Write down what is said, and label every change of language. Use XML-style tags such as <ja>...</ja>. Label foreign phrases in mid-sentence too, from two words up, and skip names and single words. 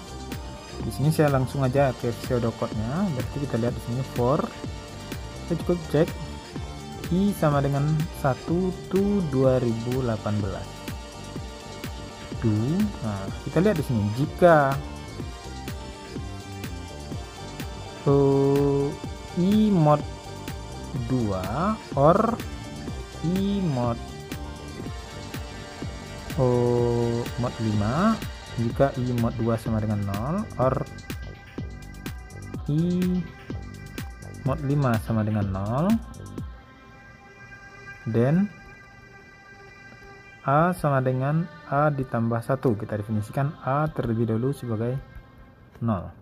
<id>Di sini saya langsung aja ke pseudocode-nya. Berarti kita lihat di sini for. Kita cukup cek I sama dengan 1 to 2018. Nah, kita lihat di sini jika I mod 2 or I mod 5, jika I mod 2 sama dengan 0 or I mod 5 sama dengan 0, then A sama dengan A ditambah 1. Kita definisikan A terlebih dahulu sebagai 0.</id>